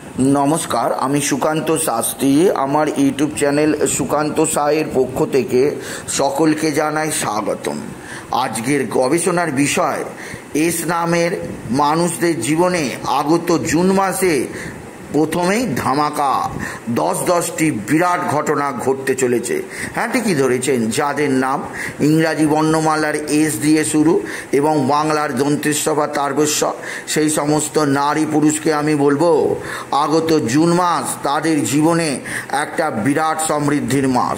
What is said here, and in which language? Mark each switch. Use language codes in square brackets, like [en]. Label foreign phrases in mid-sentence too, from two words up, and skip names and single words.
[bn] নমস্কার আমি সুকান্ত শাস্ত্রী আমার ইউটিউব চ্যানেল সুকান্ত সাহের পক্ষ থেকে সকলকে জানাই স্বাগতম। আজকের গবেষণার বিষয় এস নামের মানুষদের জীবনে আগত জুন মাসে প্রথমেই ধামাকা 10টি বিরাট ঘটনা ঘটতে চলেছে। হ্যাঁ, ঠিকই ধরেছেন, যাদের নাম ইংরাজি বর্ণমালার এস দিয়ে শুরু এবং বাংলার দন্তেশ্ব বা তারবস্য, সেই সমস্ত নারী পুরুষকে আমি বলবো আগত জুন মাস তাদের জীবনে একটা বিরাট সমৃদ্ধির মাস।